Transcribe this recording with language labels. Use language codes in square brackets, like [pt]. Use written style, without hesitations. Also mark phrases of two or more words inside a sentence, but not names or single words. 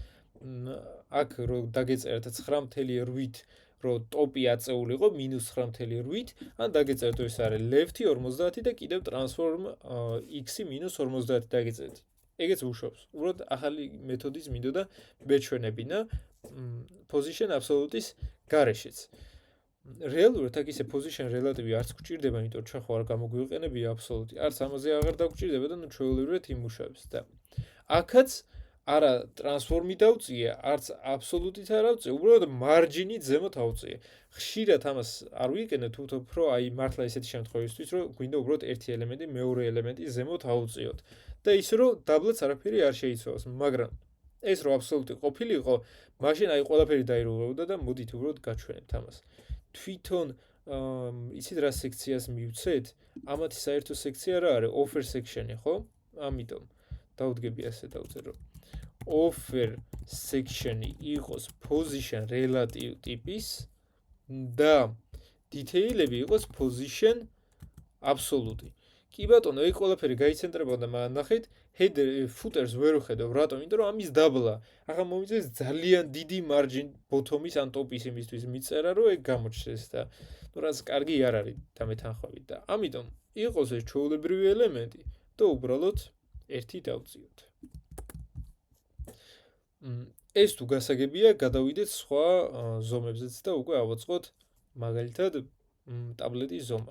[ka] აქ რო დაგეწერეთ 9.8, რომ ტოპი აწეული იყო -9.8, ან დაგეწერეთ ეს არის left-ი 50 და კიდევ [en] transform x- [ka] ი -50 დაგეწერეთ. ეგეც უშობს. უბრალოდ ახალი მეთოდის მინდოდა მეჩვენებინა [en] position absolute- [ka] ის გარეშეც. რეალურად აქ ისე [en] position relative [ka] არც გვჭირდება, იმიტომ ჩვენ ხო არ გამოგვიყენებია absolute. არც ამაზე აღარ დაგჭირდება და ნუ ჩვეულებრივად იმუშავებს და აქაც არა transform-ი დავწია, არც absolute-ით არ ავწია, უბრალოდ margin-ი ზემოთ ავწია. ხშირად ამას არ ვიყენებ, თუმცა უფრო აი მართლა ესეთი შემთხვევისთვის, რომ გვინდა უბრალოდ ერთი ელემენტი მეორე ელემენტი ზემოთ ავწიოთ. და ისე რომ დაბლაც არაფერი არ შეიცვალოს, მაგრამ ეს რო absolute ყოფილიყო, მაშინ აი ყველაფერი დაირღვეოდა და მოდით უბრალოდ გაჩვენებთ ამას. თვითონ იცით რა სექციას მივცეთ? ამათი საერთო სექცია რა არის? [en] offer section-ი, ხო? [ka] ამიტომ დავდგები ასე დავწერო. [en] offer section- [ka] ი იყოს [en] position relative [ka] ტიპის და detail-ები იყოს [en] position absolute. [ka] კი ბატონო, ეგ ყველაფერი გაიცენტრებოდა, მაგრამ ნახეთ, [en] header footers [ka] ვერ ვხედავ, რატომ? იმიტომ რომ ამის დაბლა. ახლა მომიწეს ძალიან დიდი [en] margin bottom- [ka] ის ან top-ის იმისთვის მიწერა, რომ ეგ გამოჩნდეს და ნუ რაც კარგი არ არის დამეთანხმებით და ამიტომ იყოს ეს ჩვეულებრივი ელემენტი და უბრალოდ ერთი დავწიოთ. ეს თუ გასაგებია, გადავიდეთ სხვა ზომებზეც და უკვე ავაწყოთ მაგალითად ტაბლეტის ზომა.